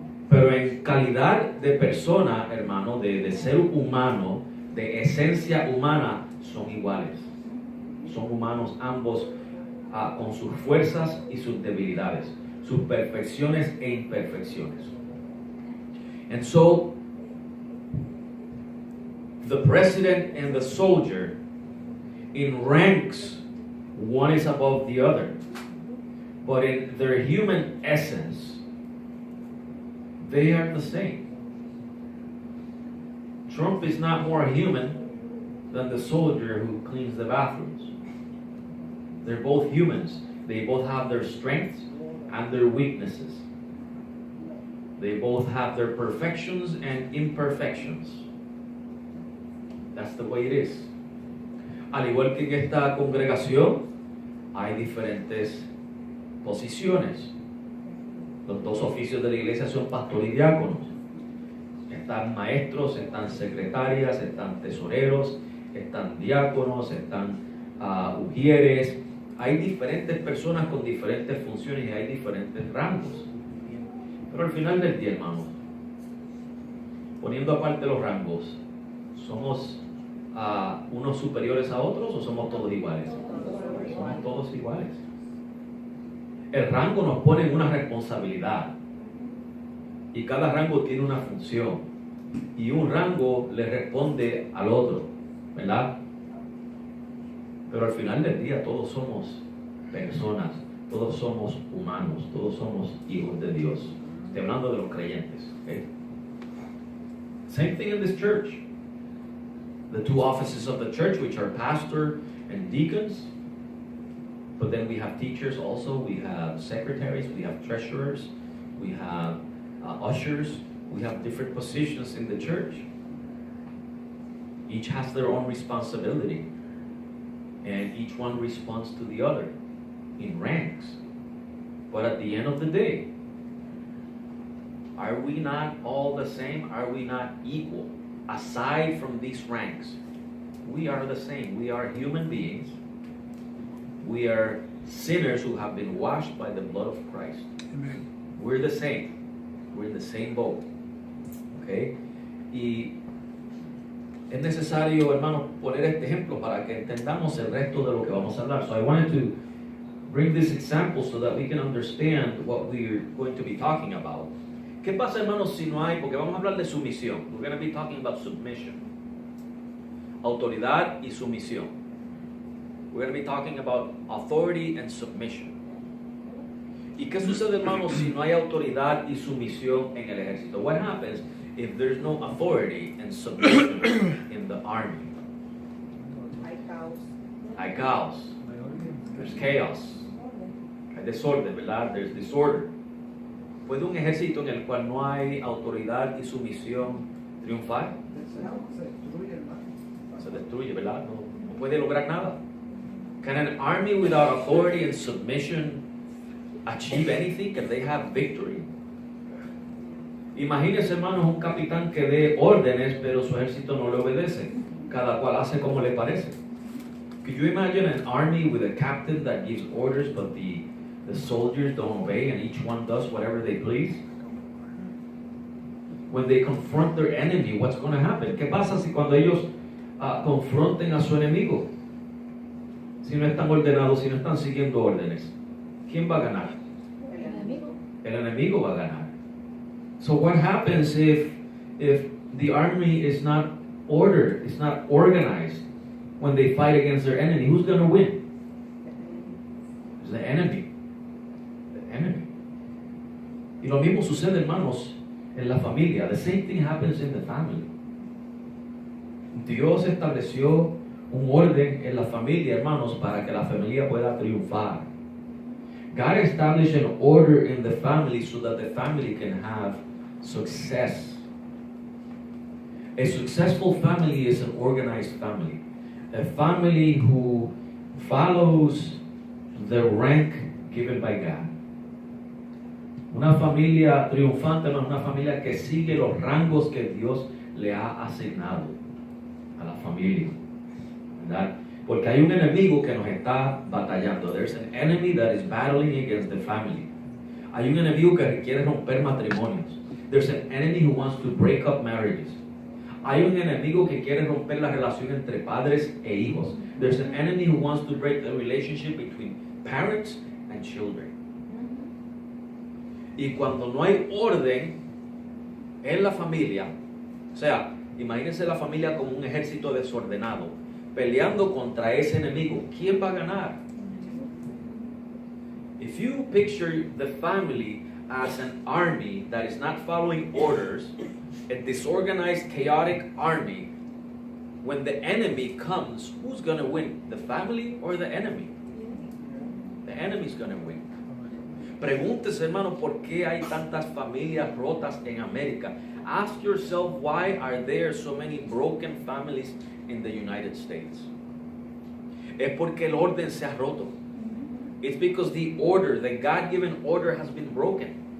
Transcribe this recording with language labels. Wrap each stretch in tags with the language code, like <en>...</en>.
<es>Pero en calidad de persona, hermano, de ser humano, de esencia humana, son iguales. Son humanos ambos, con sus fuerzas y sus debilidades, sus perfecciones e imperfecciones.</es> <en>And so, the president and the soldier, in ranks, one is above the other. But in their human essence, they are the same. Trump is not more human than the soldier who cleans the bathrooms. They're both humans. They both have their strengths and their weaknesses. They both have their perfections and imperfections. That's the way it is.</en> <es>Al igual que en esta congregación, hay diferentes posiciones. Los dos oficios de la iglesia son pastor y diáconos. Están maestros, están secretarias, están tesoreros, están diáconos, están ujieres. Hay diferentes personas con diferentes funciones y hay diferentes rangos. Pero al final del día, hermanos, poniendo aparte los rangos, ¿somos unos superiores a otros o somos todos iguales? Somos todos iguales. El rango nos pone en una responsabilidad y cada rango tiene una función y un rango le responde al otro, ¿verdad? Pero al final del día todos somos personas, todos somos humanos, todos somos hijos de Dios. Estoy hablando de los creyentes, ¿okay?</es> <en>Same thing in this church. The two offices of the church, which are pastor and deacons. But then we have teachers also, we have secretaries, we have treasurers, we have ushers, we have different positions in the church. Each has their own responsibility, and each one responds to the other in ranks. But at the end of the day, are we not all the same? Are we not equal? Aside from these ranks, we are the same. We are human beings. We are sinners who have been washed by the blood of Christ. Amen. We're the same. We're in the same boat. Okay?</en> <es>Y es necesario, hermanos, poner este ejemplo para que entendamos el resto de lo que vamos a hablar.</es> <en>So I wanted to bring this example so that we can understand what we're going to be talking about.</en> <es>¿Qué pasa, hermanos, si no hay? Porque vamos a hablar de sumisión.</es> <en>We're going to be talking about submission.</en> <es>Autoridad y sumisión.</es> <en>We're going to be talking about authority and submission.</en> <es>¿Y qué sucede, hermanos, si no hay autoridad y sumisión en el ejército?</es> <en>What happens if there's no authority and submission in the army?</en> <es>Hay caos. Hay caos.</es> <en>There's chaos.</en> <es>Hay desorden, ¿verdad?</es> <en>There's disorder.</en> <es>¿Puede un ejército en el cual no hay autoridad y sumisión triunfar? Se destruye, ¿verdad? No puede lograr nada.</es> <en>Can an army without authority and submission achieve anything? Can they have victory?</en> <es>Imagínense, hermanos, un capitán que dé órdenes, pero su ejército no le obedece. Cada cual hace como le parece.</es> <en>Could you imagine an army with a captain that gives orders, but the soldiers don't obey and each one does whatever they please? When they confront their enemy, what's going to happen?</en> <es>¿Qué pasa si cuando ellos confronten a su enemigo? Si no están ordenados, si no están siguiendo órdenes, ¿quién va a ganar? El enemigo. El enemigo va a ganar.</es> <en>So what happens if the army is not ordered, it's not organized when they fight against their enemy? Who's going to win? It's the enemy. The enemy.</en> <es>Y lo mismo sucede, hermanos, en la familia.</es> <en>The same thing happens in the family.</en> <es>Dios estableció un orden en la familia, hermanos, para que la familia pueda triunfar.</es> <en>God established an order in the family so that the family can have success. A successful family is an organized family. A family who follows the rank given by God.</en> <es>Una familia triunfante no es una familia que sigue los rangos que Dios le ha asignado a la familia, ¿verdad? Porque hay un enemigo que nos está batallando.</es> <en>There's an enemy that is battling against the family.</en> <es>Hay un enemigo que quiere romper matrimonios.</es> <en>There's an enemy who wants to break up marriages.</en> <es>Hay un enemigo que quiere romper la relación entre padres e hijos.</es> <en>There's an enemy who wants to break the relationship between parents and children.</en> <es>Y cuando no hay orden en la familia, o sea, imagínense la familia como un ejército desordenado, peleando contra ese enemigo, ¿quién va a ganar?</es> <en>If you picture the family as an army that is not following orders, a disorganized, chaotic army, when the enemy comes, who's going to win? The family or the enemy? The enemy's going to win.</en> <es>Pregúntese, hermano, ¿por qué hay tantas familias rotas en América?</es> <en>Ask yourself, why are there so many broken families in the United States?</en> <es>Es porque el orden se ha roto.</es> <en>It's because the order, the God-given order has been broken.</en>